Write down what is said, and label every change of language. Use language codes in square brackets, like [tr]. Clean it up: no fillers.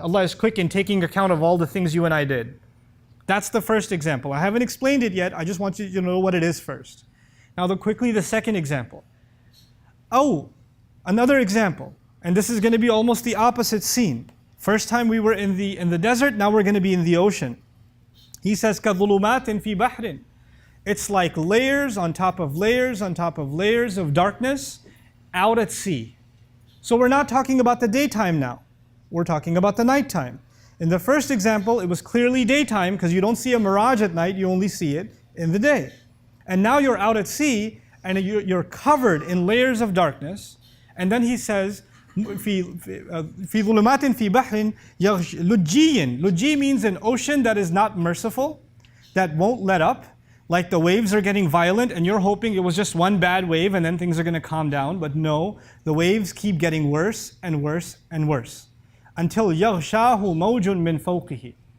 [en] Allah is quick in taking account of all the things you and I did. That's the first example. I haven't explained it yet. I just want you to know what it is first. Now quickly the second example. Oh, another example. And this is going to be almost the opposite scene. First time we were in the desert, now we're going to be in the ocean. He says, [ar] كَظُلُمَاتٍ فِي بَحْرٍ. [en] It's like layers on top of layers on top of layers of darkness out at sea. So we're not talking about the daytime now. We're talking about the nighttime. In the first example, it was clearly daytime because you don't see a mirage at night, you only see it in the day. And now you're out at sea and you're covered in layers of darkness. And then he says, [ar] في ظلمات في بحر لجي. [en] Lujji means an ocean that is not merciful, that won't let up. Like the waves are getting violent and you're hoping it was just one bad wave and then things are going to calm down. But no, the waves keep getting worse and worse and worse. Until [ar] يَغْشَاهُ مَوْجٌ مِّن فَوْقِهِ.